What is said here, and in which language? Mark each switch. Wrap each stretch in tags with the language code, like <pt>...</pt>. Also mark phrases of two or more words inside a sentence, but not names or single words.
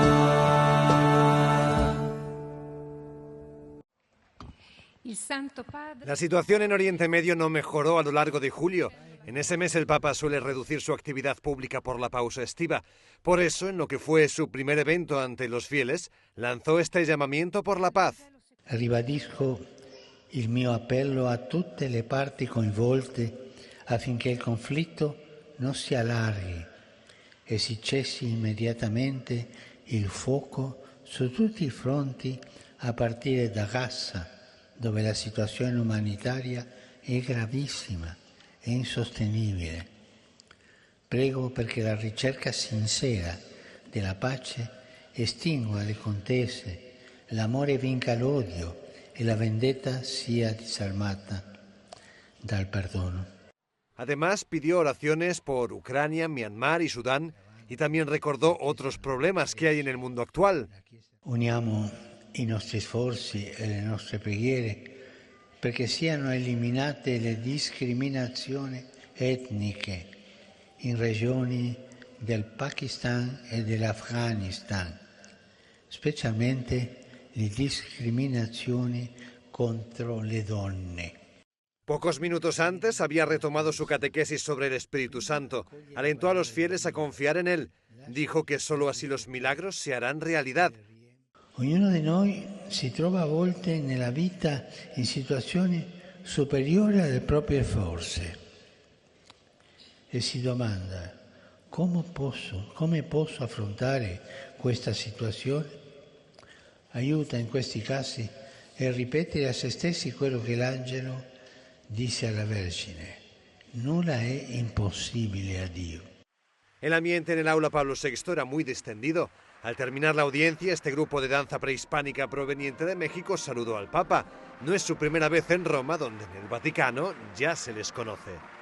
<es>La situación en Oriente Medio no mejoró a lo largo de julio. En ese mes el Papa suele reducir su actividad pública por la pausa estiva. Por eso, en lo que fue su primer evento ante los fieles, lanzó este llamamiento por la paz.</es> <it>Ribadisco il mio appello a tutte le parti coinvolte affinché il conflitto non si allarghi e si cessi immediatamente il fuoco su tutti i fronti a partire da Gaza, dove la situazione umanitaria è gravissima e insostenibile. Prego perché la ricerca sincera della pace estingua le contese, l'amore vinca l'odio e la vendetta sia disarmata dal perdono.</it> <es>Además, pidió oraciones por Ucrania, Myanmar y Sudán y también recordó otros problemas que hay en el mundo actual.</es> <it>Uniamo i nostri sforzi e le nostre preghiere perché siano eliminate le discriminazioni etniche in regioni del Pakistan e dell'Afghanistan, specialmente le discriminazioni contro le donne.</it> <es>Pocos minutos antes había retomado su catequesis sobre el Espíritu Santo. Alentó a los fieles a confiar en él. Dijo que solo así los milagros se harán realidad.</es> <it>Ognuno di noi si trova a volte nella vita in situazioni superiori alle proprie forze e si domanda come posso affrontare questa situazione? Aiuta in questi casi a ripetere a se stessi quello che l'angelo disse alla Vergine: nulla è impossibile a Dio.</it> <es>El ambiente en el aula Pablo VI era muy distendido. Al terminar la audiencia, este grupo de danza prehispánica proveniente de México saludó al Papa. No es su primera vez en Roma, donde en el Vaticano ya se les conoce.</es>